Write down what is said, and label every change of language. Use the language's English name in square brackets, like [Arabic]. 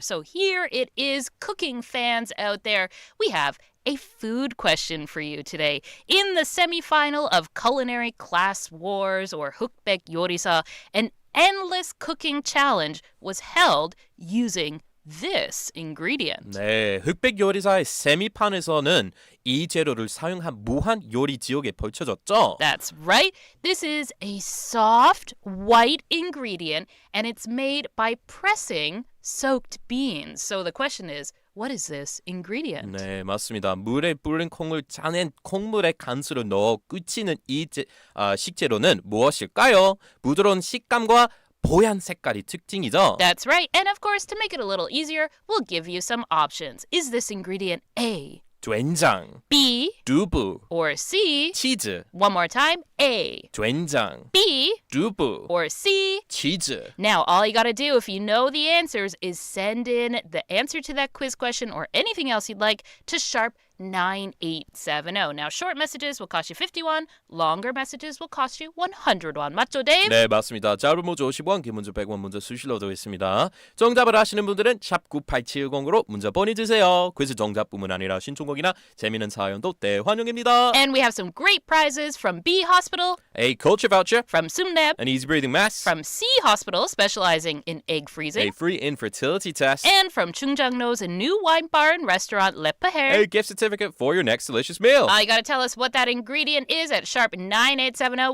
[English] So here it is, cooking fans out there. We have a food question for you today. In the semi-final of Culinary Class Wars, or Hukbaek Yorisa, an endless cooking challenge was held using this ingredient. [Korean] 네, 흑백 요리사의 세미판에서는 이 재료를 사용한 무한 요리 지옥에 펼쳐졌죠. [English] That's right. This is a soft white ingredient, and it's made by pressing soaked beans. So the question is, what is this ingredient? [Korean] 네, 맞습니다. 물에 불린 콩을 짜낸 콩물에 간수를 넣어 끓이는 이 식재료는 무엇일까요? 부드러운 식감과 뽀얀 색깔이 특징이죠. [English] That's right. And of course, to make it a little easier, we'll give you some options. Is this ingredient A, [Korean] 된장, [English] B, [Korean] 두부, [English] or C? [Korean] 치즈. [English] One more time. A, [Korean] 된장, [English] B, [Korean] 두부, [English] or C? [Korean] 치즈. [English] Now, all you got to do if you know the answers is send in the answer to that quiz question or anything else you'd like to Sharp 9870. Now, short messages will cost you 51. Longer messages will cost you 100won. [Korean] 맞죠, [English] Dave? [Korean] 네, 맞습니다. 짧은 문자 50원, 긴 문자 100원 문자 수시로 되어 있습니다. 정답을 아시는 분들은 샵 9870으로 문자 보내주세요. 퀴즈 정답뿐만 아니라 신청곡이나 재미있는 사연도 대환영입니다. [English] And we have some great prizes from B Hospital, A culture voucher, from Sumneb, an easy breathing mask, from C Hospital, specializing in egg freezing, a free infertility test, and from Chungjangno's new wine bar and restaurant, Le Paher. a gift certificate certificate for your next delicious meal. You gotta tell us what that ingredient is at sharp 9870.